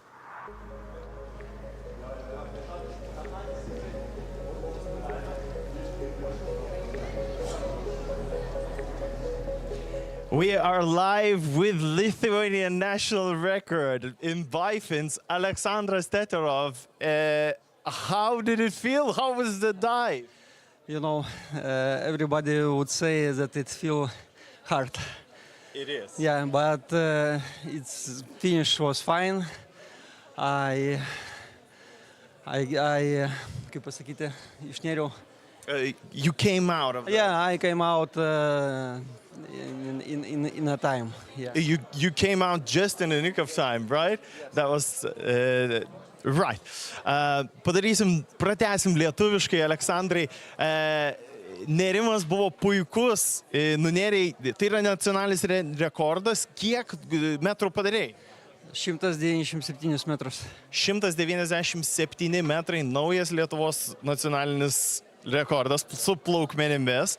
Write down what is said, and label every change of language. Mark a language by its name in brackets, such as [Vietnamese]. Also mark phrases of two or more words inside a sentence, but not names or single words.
[English] We are live with Lithuanian national record in Bifins, Aleksandras Teterov. How did it feel? How was the dive? You know, everybody would say that it feels hard. It is. Yeah, but its finish was fine. [Lithuanian] Kaip pasakyti, išnėriau. [English] You came out of. Yeah, I came out in a time. Yeah. You came out just in the nick of time, right? That was right. [Lithuanian] Pratęsim lietuviškai, Aleksandrai. Nėrimas buvo puikus, nunėriai, tai yra nacionalinis rekordas. Kiek metrų padarėjai? 197 metrus. 197 metrai, naujas Lietuvos nacionalinis rekordas su plaukmenimis.